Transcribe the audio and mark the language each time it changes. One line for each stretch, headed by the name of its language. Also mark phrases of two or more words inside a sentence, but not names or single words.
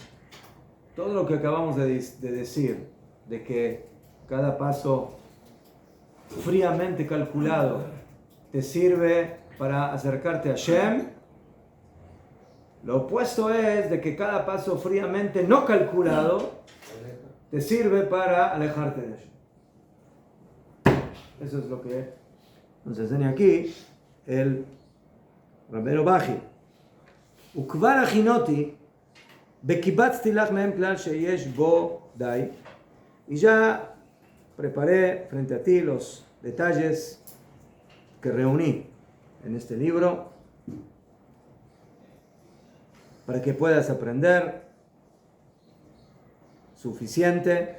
Spanish: Todo lo que acabamos de decir, de que cada paso fríamente calculado te sirve para acercarte a Hashem, lo opuesto es de que cada paso fríamente no calculado te sirve para alejarte de Hashem. Eso es lo que nos enseña aquí el Rabbeinu Baji.
Hebrew: וכבר הכינותי וקיבצתי לך מהם כלל שיש בו די,
Spanish: y ya preparé frente a ti los detalles que reuní en este libro para que puedas aprender suficiente.